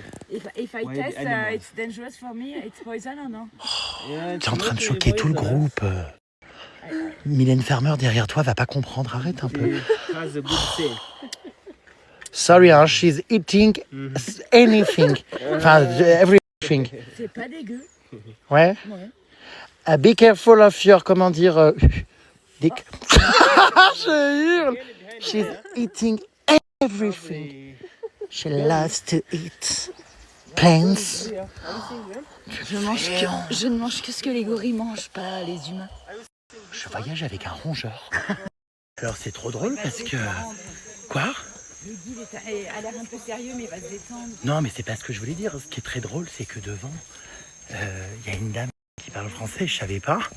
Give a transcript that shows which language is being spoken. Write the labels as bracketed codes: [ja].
[en] If I test, it's dangerous for me, it's poison or no? [fr] T'es en train de choquer tout le groupe. Mylène Farmer derrière toi va pas comprendre, arrête un peu. [en] Sorry, hein, she's eating anything. [fr] Enfin, [en] everything. [fr] C'est pas dégueu. Ouais. [en] Be careful of your, [fr] comment dire, [en] dick. [fr] Je hurle. [en] She's eating everything. She loves to eat plants. [fr] Je ne mange que ce que les gorilles mangent, pas les humains. Je voyage avec un rongeur. Alors c'est trop drôle parce que... Quoi? Le guide a l'air un peu sérieux, mais il va se détendre. Non, mais c'est pas ce que je voulais dire. Ce qui est très drôle, c'est que devant, il y a une dame qui parle français, je savais pas.